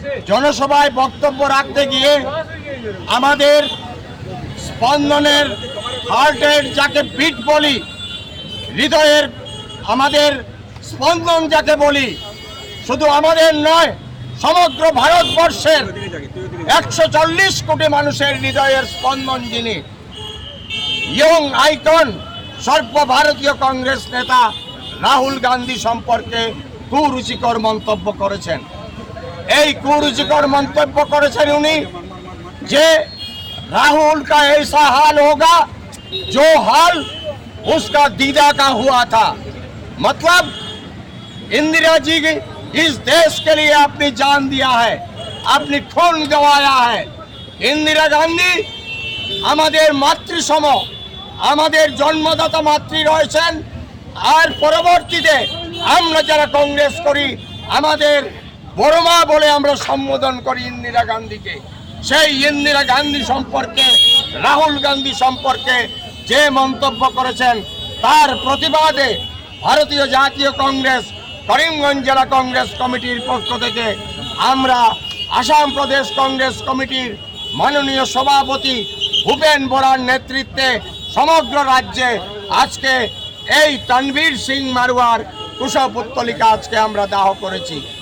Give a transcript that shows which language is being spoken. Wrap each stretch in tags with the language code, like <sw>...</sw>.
<bn>জনসভায় বক্তব্য রাখতে গিয়ে আমাদের স্পন্দনের হার্টের যাকে বিট বলি, হৃদয়ের আমাদের স্পন্দন যাকে বলি, শুধু আমাদের নয় সমগ্র ভারতবর্ষের 140 কোটি মানুষের হৃদয়ের স্পন্দন যিনি, ইয়ং আইকন সর্বভারতীয় কংগ্রেস নেতা রাহুল গান্ধী সম্পর্কে কুরুচিকর মন্তব্য করেছেন। এই কুরুচিকর মন্তব্য করেছেন উনি যে</bn> <hi>राहुल का ऐसा हाल होगा जो हाल उसका दीदा का हुआ था। मतलब इंदिरा जी इस देश के लिए अपनी जान दिया है, अपनी खून गंवाया है।</hi> <bn>इंदिरा गांधी আমাদের মাতৃসম, আমাদের জন্মদাতা মাতৃ রয়েছেন, আর পরবর্তীতে আমরা যারা কংগ্রেস করি আমাদের বড় মা বলে আমরা সম্বোধন করি ইন্দিরা গান্ধীকে। সেই ইন্দিরা গান্ধী সম্পর্কে রাহুল গান্ধী সম্পর্কে যে মন্তব্য করেছেন তার প্রতিবাদে ভারতীয় জাতীয় কংগ্রেস করিমগঞ্জ জেলা কংগ্রেস কমিটির পক্ষ থেকে আমরা আসাম প্রদেশ কংগ্রেস কমিটির মাননীয় সভাপতি ভূপেন বরার নেতৃত্বে সমগ্র রাজ্যে আজকে এই রণবীর সিং মারওয়ার কুশপুত্তলিকা আজকে আমরা দাহ করেছি।</bn>